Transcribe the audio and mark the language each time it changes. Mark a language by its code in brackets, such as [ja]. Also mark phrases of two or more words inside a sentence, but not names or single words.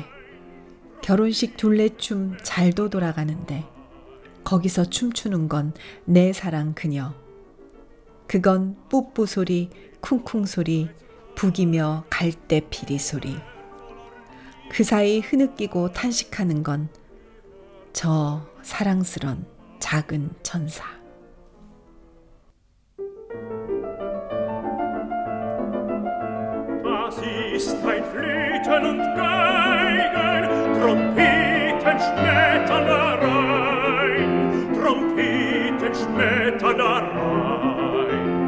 [ko] 결혼식 둘레춤 잘도 돌아가는데 거기서 춤추는 건 내 사랑 그녀. 그건 뿌뿌 소리, 쿵쿵 소리, 북이며 갈대 피리 소리. 그 사이 흐느끼고 탄식하는 건 저 사랑스런 작은 천사. [de] Das ist ein Flöten und Geigen, Trompetenschmetterlerein, Trompetenschmetterlerein.